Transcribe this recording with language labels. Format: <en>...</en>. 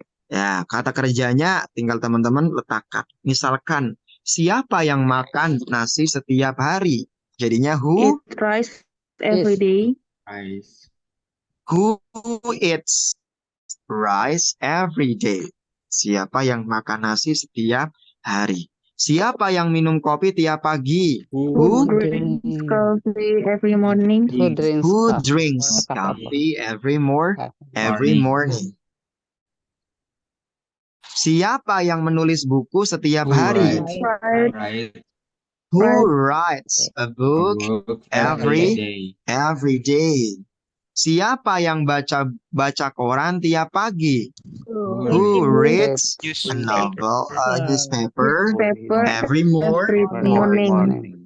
<id>Ya, kata kerjanya tinggal teman-teman letakkan. Misalkan, siapa yang makan nasi setiap hari? Jadinya who?</id> <en>Eat rice every day. rice, Who eats rice every day?</en> <id>Siapa yang makan nasi setiap hari? Siapa yang minum kopi tiap pagi?</id> <en>Who drinks coffee every morning? Who drinks Who coffee? drinks coffee every morning?</en> <id>Siapa yang menulis buku setiap</id> <en>Who</en> <id>hari?</id> <en>write Who writes a book every day?</en> <id>Siapa yang baca koran tiap pagi?</id> <en>Who reads a novel, newspaper every morning?</en>